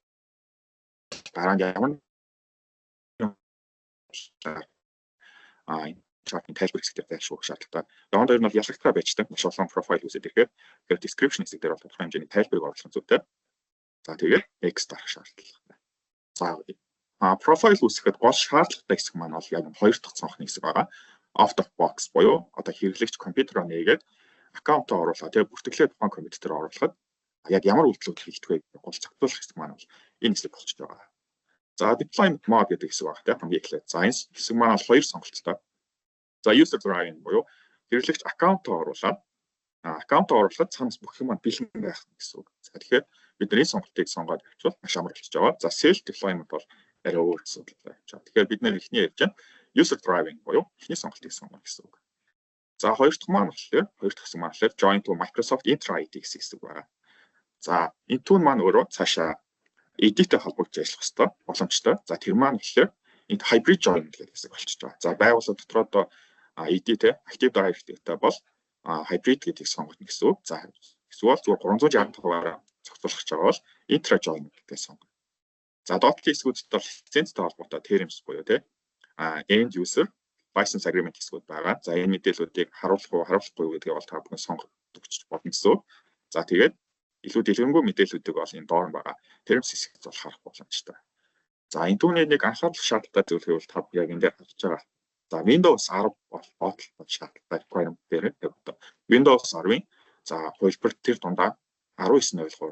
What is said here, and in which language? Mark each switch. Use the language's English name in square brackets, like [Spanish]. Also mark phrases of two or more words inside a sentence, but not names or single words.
[Mongolian] Дараа нь ямар чартын тайлбар хэсэгтээ тайлшруулах шаардлагатай. Доон дээр нь бол ялгагдгаа байждаг маш олон профайл үзээд ирэхээр тэгэхээр description хэсэг дээр бол тодорхой хэмжээний тайлбарыг оруулах зүйтэй. За тэгээд next дарах шаардлагатай. За профайл үүсгэхэд гол шаардлагатай хэсэг маань бол яг хоёр дахь цонхны хэсэг байгаа. [English] Out of box [Mongolian] буюу одоо хэрэглэгч компьютероо нээгээд аккаунтаа оруулаад тэгээд бүртгэлээ тухайн компьютер дээр оруулахад яг ямар үйлдэлүүд хийгдэх вэ гол зохицуулах хэсэг маань бол энэ хэсэг болчихж байгаа. За [English] deployment mode [Mongolian] гэдэг хэсэг байгаа тийм хамгийн эхлээд. За энэ хэсэг маань бол хоёр сонголттой. За [English] user driving [Mongolian] буюу хэрэглэгч аккаунтаа оруулахад цаанаас бүх юм бэлэн байх гэсэн үг. За тэгэхээр бид энэ сонголтыг сонгоод авчвал маш амар болчихж байгаа. За [English] self deployment [Mongolian] бол арай өөр асуудал байж байгаа. Тэгэхээр бид нэр эхний ярьж байгаа [English] user driving [Mongolian] буюу эхний сонголтыг сонгоно гэсэн үг. За хоёр дахь маань болохоор [English] join to Microsoft Entra ID [Mongolian] гэсэн хэсэг байгаа. За энэ түүн маань өөрөө цаашаа edit-тэй холбогдож ажиллах хэрэгтэй боломжтой. За тэр маань болохоор энд [English] hybrid join [Mongolian] гэдэг хэсэг болчихж байгаа. За байгууллага дотор одоо edit Active Directory-тэй бол hybrid гэдгийг сонгоно гэсэн үг. За эсвэл зүгээр 365-аар зохицуулах гэж байгаа бол [English] Entra join [Mongolian] гэдгийг сонгоно. За dot хэсгүүдэд бол лицензтэй холбоотой terms буюу [English] end user license agreement [Mongolian] хэсгүүд байгаа. За энэ мэдээллүүдийг харуулахгүй гэдгийг бол та бүхэн сонгож болно гэсэн үг. За тэгээд илүү дэлгэрэнгүй мэдээллүүдийг бол энэ доор байгаа terms хэсэгт бол харах боломжтой. За энэ түүний нэг анхаарал шаардлагатай зүйл хэвэл та яг энэ дээр харж байгаа. За Windows 10 бол бодлого шаардлагатай requirement дээр одоо Windows 10-ын за хувилбар тэр дундаа 1903.